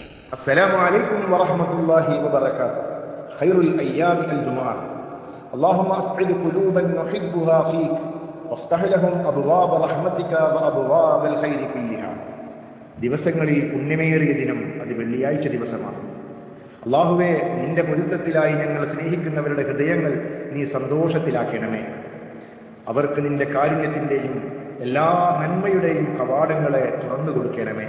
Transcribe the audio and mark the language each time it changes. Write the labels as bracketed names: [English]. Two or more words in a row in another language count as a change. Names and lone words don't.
[Arabic] السلام عليكم ورحمة الله وبركاته. خير الأيام الجمعة. اللهم أسعد قلوبا نحبها فيك وافتح لهم أبواب رحمتك وأبواب الخير كلها. [Malayalam] ദിവസങ്ങളിൽ പുണ്യമേറിയ ദിനം അത് വെള്ളിയാഴ്ച ദിവസമാണ്. അല്ലാഹുവേ, നിന്റെ പൊരുത്തത്തിലായി ഞങ്ങൾ സ്നേഹിക്കുന്നവരുടെ ഹൃദയങ്ങൾ നീ സന്തോഷത്തിലാക്കണമേ. അവർക്ക് നിന്റെ കാരുണ്യത്തിൻ്റെയും എല്ലാ നന്മയുടെയും കവാടങ്ങളെ തുറന്നു കൊടുക്കണമേ.